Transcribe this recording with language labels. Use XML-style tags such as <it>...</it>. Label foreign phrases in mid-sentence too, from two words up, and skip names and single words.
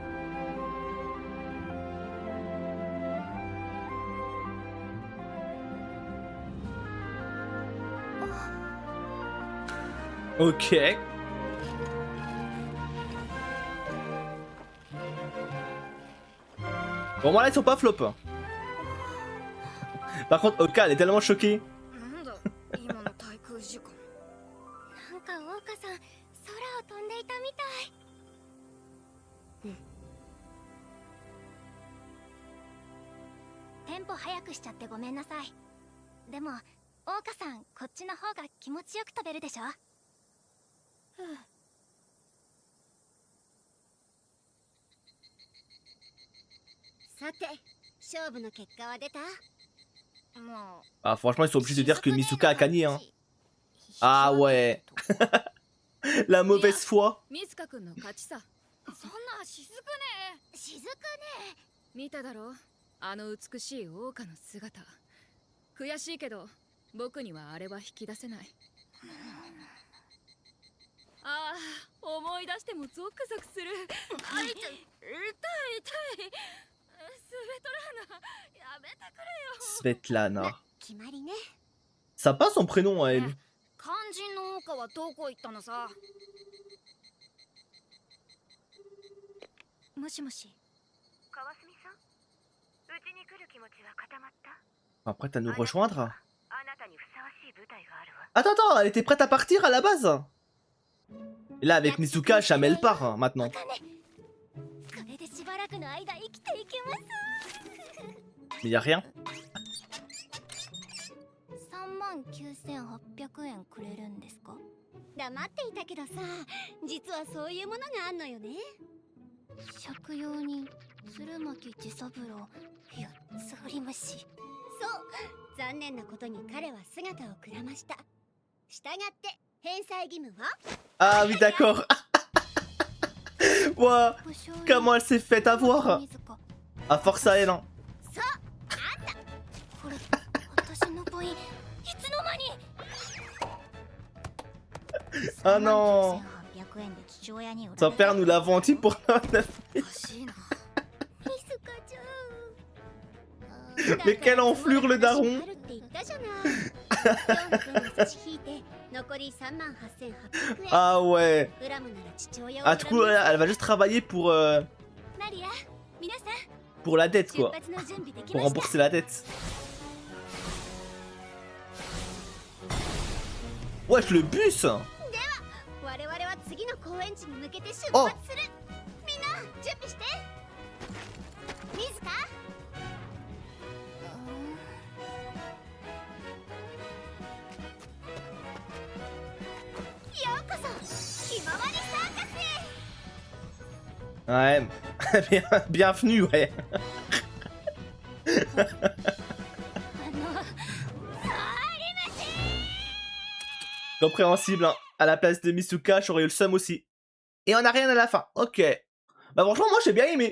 <fr>「 Ok. Bon, moi là, ils sont pas flop. Par contre, Oka, elle est tellement choquée.</fr> <ja>なんだ今の対空時間。なんかオオカさん空を飛んでいたみたい。テンポ早くしちゃってごめんなさい。でもオオカさんこっちの方が気持ちよく飛べるでしょ。さて勝負の結果は出た？ま</ja> <fr>Ah, franchement, ils sont obligés de dire que Misuka a gagné, hein. Ah ouais. La mauvaise foi.</fr> <ja>あ、ミスカ君の勝ちさ。そんなしずくねえ。しずくね。見ただろ、あの美しい桜花の姿。悔しいけど僕にはあれは引き出せない。ああ、思い出してもゾクゾクする。あ、痛い痛い。スベトラーナ、やめてくれよ。 Svetlana. 決まりね。</ja> <fr>Sympa son prénom à elle.</fr> <ja>肝心の桜花はどこ行ったのさ。もしもし。川澄さん、うちに来る気持ちは固まった？</ja> <fr>Après, à nous rejoindre.</fr> <ja>あなたにふさわしい舞台があるわ。</ja> <fr>Attends, attends, elle était prête à partir à la base. Et là, avec Misuka, jamais elle part, hein, maintenant.</fr> <ja>これでしばらくの間生きていけます。</ja> <fr>Mais y a rien.</fr> <ja>39,800 円くれるんですか？黙っていたけどさ、実はそういうものがあんのよね。借用人鶴巻治三郎4つ折り虫。そう、残念なことに彼は姿をくらました。したがって返済義務は？</ja> <fr>Ah oui, d'accord. Ouah, comment elle s'est fait avoir. À force à elle, hein.</fr> <ja>これ私のポインいつの間に。</ja> <fr>Ah non.</fr> <ja>39,800円で父親に売られ</ja> <fr>Son</fr> <ja>た。</ja> <fr>père nous l'a vendu pour 9.</fr> <ja>おかしいな。ミスカちゃん。</ja> <fr>Mais quelle enflure le daron.</fr> <ja>春って言ったじゃない。4分差し引いて残り38,800円。</ja> <fr>Ah ouais.</fr> <ja>恨むなら父親を</ja> <fr>Ah, du coup, elle va juste travailler pour,</fr> <ja>マリア、皆さん</ja> <fr>pour la dette,</fr> <ja>出</ja> <fr>quoi.</fr> <ja>発の準備でき</ja> <fr>Pour</fr> <ja>ました。</ja> <fr>rembourser la dette. Wesh, le bus.</fr> <ja>我々は次の公演地に向けて出あ発する。みんな準備して。水か？ようこそひまわりサーカスへ。</ja> <fr>Ouais. Bienvenue, ouais.</fr> <ja>あの、</ja> <fr>Compréhensible, hein. À la place de Misuka, j'aurais eu le seum aussi. Et on a rien à la fin. Ok. Bah franchement, moi j'ai bien aimé.</fr>